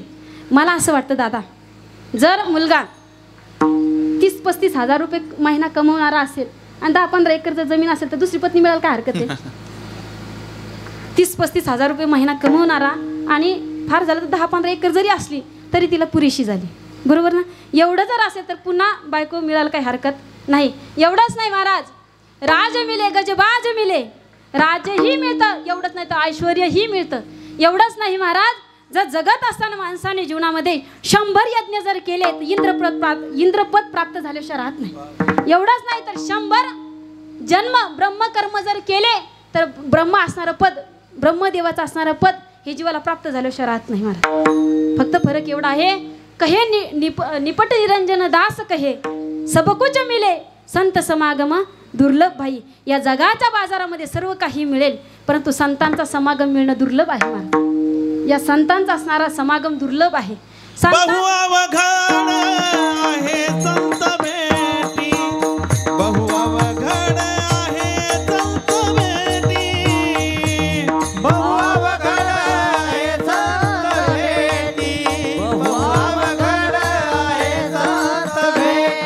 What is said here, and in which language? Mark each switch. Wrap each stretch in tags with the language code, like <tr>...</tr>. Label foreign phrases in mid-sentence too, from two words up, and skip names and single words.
<mr>मला असं वाटतं दादा, जर मुलगा 30-35 हजार रुपये महिना कमवणारा असेल आणि 10-15 एकरचं जमीन असेल तर दुसरी पत्नी मिळायला काय हरकत आहे. 30-35 हजार रुपये महिना कमवणारा आणि फार झालं तर 10-15 एकर जरी असली तरी तिला पुरेशी झाली, बरोबर ना. एवढं जर असेल तर पुन्हा बायको मिळायला काही हरकत नाही. एवढंच नाही महाराज,</mr> <hi>राज मिले गजबाज मिले</hi> <mr>राजही मिळतं, एवढंच नाही तर ऐश्वर्यही मिळतं. एवढंच नाही महाराज, जर जगत असताना माणसाने जीवनामध्ये 100 यज्ञ जर केले तर इंद्रपद प्राप्त झाल्याशिवाय राहत नाही. एवढंच नाही तर 100 जन्म ब्रह्मकर्म जर केले तर ब्रह्म असणारं पद, ब्रह्मदेवाचं असणारं पद हे जीवाला प्राप्त झाल्याशिवाय राहत नाही महाराज. फक्त फरक एवढा आहे,</mr> <hi>कहे निपट निरंजन दास कहे सब कुछ मिले संत समागम दुर्लभ भाई.</hi> <mr>या जगाच्या बाजारामध्ये सर्व काही मिळेल परंतु संतांचा समागम मिळणं दुर्लभ आहे महाराज. या संतांचा असणारा समागम दुर्लभ आहे. बहु अवघड आहे संत भेटी, बहु अवघड आहे संत भेटी, बहु अवघड आहे संत भेटी, बहु अवघड आहे संत भेटी.</mr>